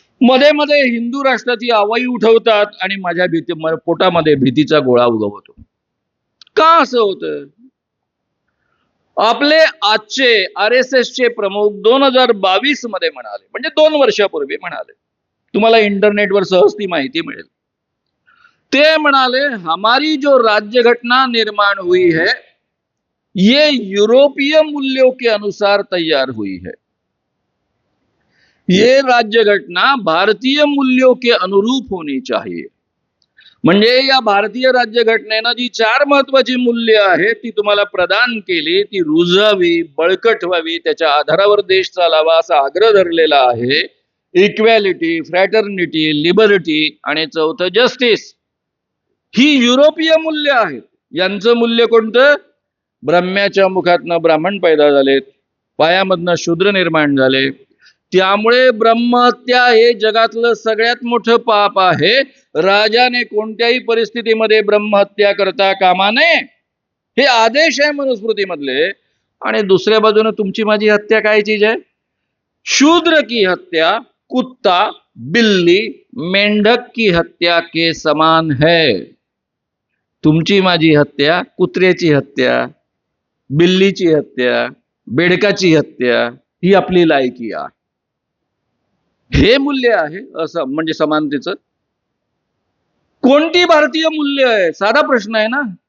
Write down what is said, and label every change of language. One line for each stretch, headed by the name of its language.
Marathi: मध्ये मध्ये हिंदू राष्ट्राची आवाई उठवतात आणि माझ्या पोटामध्ये भीतीचा गोळा उगवतो. का असं होतं? आपले आजचे RSS चे प्रमुख 2022 मध्ये म्हणाले, म्हणजे 2 वर्षापूर्वी म्हणाले, तुम्हाला इंटरनेटवर सहज ती माहिती मिळेल. ते म्हणाले,
Hindi: हमारी जो राज्यघटना निर्माण हुई है ये यूरोपीय मूल्यों के अनुसार तैयार हुई है. ये राज्यघटना भारतीय मूल्यों के अनुरूप होनी चाहिए.
Marathi: म्हणजे या भारतीय राज्यघटनेनं जी 4 महत्वाची मूल्य आहेत ती तुम्हाला प्रदान केली, ती रुजावी, बळकट व्हावी, त्याच्या आधारावर देश चालावा असा आग्रह धरलेला आहे. इक्वॅलिटी, फ्रॅटर्निटी, लिबर्टी आणि 4थं जस्टिस. ही युरोपीय मूल्य आहेत. यांचं मूल्य कोणतं? ब्रह्म्याच्या मुखातनं ब्राह्मण पैदा झालेत, पायामधनं शूद्र निर्माण झाले. त्यामुळे ब्रह्महत्या हे जगातलं सगळ्यात मोठं पाप आहे. राजाने कोणत्याही परिस्थितीमध्ये ब्रह्महत्या करता कामा नये, हे आदेश आहे मनुस्मृतीमधले. आणि दुसऱ्या बाजूने तुमची माझी हत्या काय चीज आहे?
Hindi: शूद्र की हत्या कुत्ता बिल्ली मेंढक की हत्या के समान है.
Marathi: तुमची माझी हत्या, कुत्र्याची हत्या, बिल्लीची हत्या, बेडकाची हत्या ही आपली लायकी आहे. हे मूल्य आहे असं म्हणजे समानतेचं. कोणती भारतीय मूल्य आहे? साधा प्रश्न आहे ना.